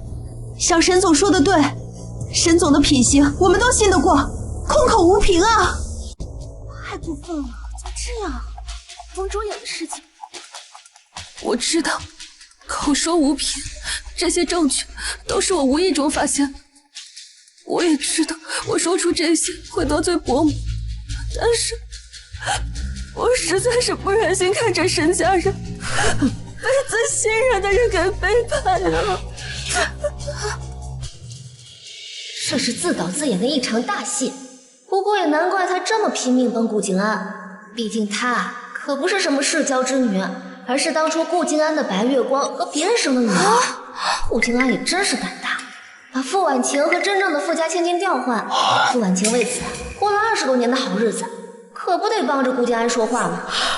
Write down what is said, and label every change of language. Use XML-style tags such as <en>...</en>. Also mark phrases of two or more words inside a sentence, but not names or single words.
<zh>像沈總說的對，沈總的品行我們都信得過，空口無憑啊！太過分了，怎麼這樣？王卓演的事情，我知道，口說無憑，這些證據都是我無意中發現的。我也知道，我說出這些會得罪伯母，但是我實在是不忍心看着沈家人被最信任的人給背叛了。這是自導自演的一場大戲，不過也難怪他這麼拼命幫顧靜安，畢竟他可不是什麼世交之女，而是當初顧靜安的白月光和別人生的女兒。顧靜安也真是膽大，把傅婉晴和真正的傅家千金調換，傅婉晴為此過了20多年的好日子，可不得幫着顧靜安說話嗎？</zh>